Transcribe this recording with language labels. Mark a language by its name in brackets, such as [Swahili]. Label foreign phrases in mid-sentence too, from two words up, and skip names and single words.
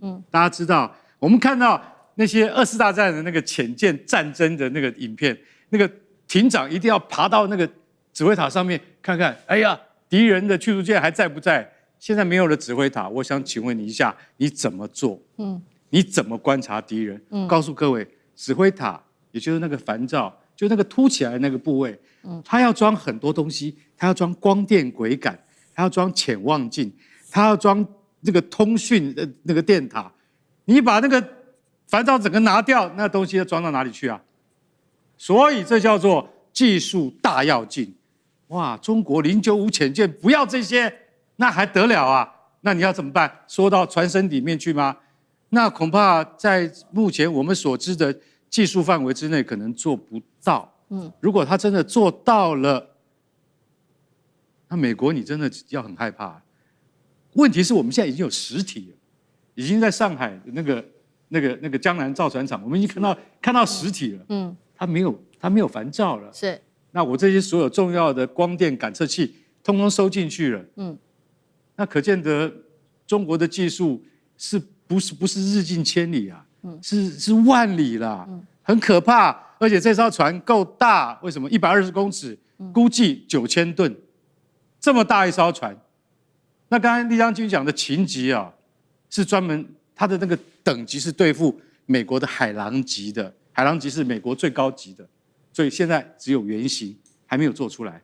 [Chinese] 大家知道，我們看到那些2次大戰的那個潛艦戰爭的那個影片，那個艇長一定要爬到那個指揮塔上面看看，哎呀，敵人的驅逐艦還在不在？現在沒有了指揮塔，我想請問你一下，你怎麼做？你怎麼觀察敵人？告訴各位，指揮塔也就是那個帆罩，就那個凸起來的那個部位，它要裝很多東西，它要裝光電軌桿，它要裝潛望鏡，它要裝這個通訊的那個電塔。你把那個帆罩整個拿掉，那東西要裝到哪裡去啊？所以這叫做技術大躍進。哇，中國095潛艦不要這些，那還得了啊？那你要怎麼辦？縮到船身裡面去嗎？那恐怕在目前我們所知的技術範圍之內，可能做不到。如果他真的做到了，那美國你真的要很害怕。問題是我們現在已經有實體了，已經在上海的那個江南造船廠，我們已經看到實體了。它沒有帆罩了。是。那我這些所有重要的光電感測器，通通收進去了。那可見得中國的技術不是日進千里啊，是萬里啦，很可怕。而且這艘船夠大，為什麼120公尺，估計9000噸，這麼大一艘船。那剛才麗將軍講的秦級啊，是專門它的那個等級是對付美國的海狼級的，海狼級是美國最高級的，所以現在只有原型還沒有做出來。